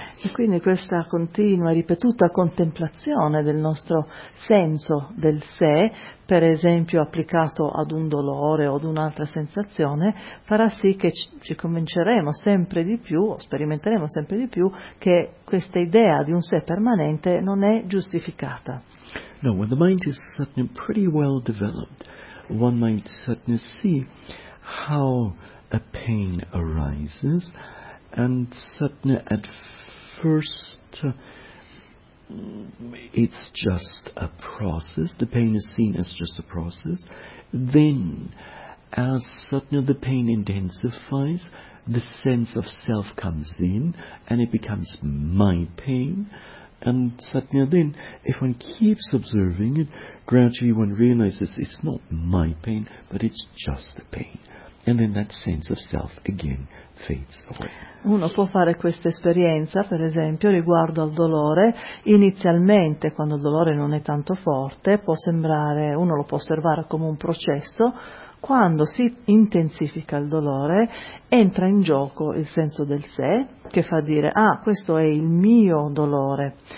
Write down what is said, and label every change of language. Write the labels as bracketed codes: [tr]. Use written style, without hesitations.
[it] E quindi questa continua e ripetuta contemplazione del nostro senso del sé, per esempio applicato ad un dolore o ad un'altra sensazione, farà sì che ci convinceremo sempre di più, o sperimenteremo sempre di più, che questa idea di un sé permanente non è giustificata. [en] No, when the mind is certainly pretty well developed, one might certainly see how a pain arises. And certainly at first it's just a process, the pain is seen as just a process, then as suddenly the pain intensifies, the sense of self comes in and it becomes my pain. And suddenly then, if one keeps observing it, gradually one realizes it's not my pain, but it's just the pain. And then that sense of self again fades away. [it] Uno può fare questa esperienza, per esempio, riguardo al dolore. Inizialmente, quando il dolore non è tanto forte, può sembrare, uno lo può osservare come un processo. Quando si intensifica il dolore, entra in gioco il senso del sé, che fa dire, ah, questo è il mio dolore.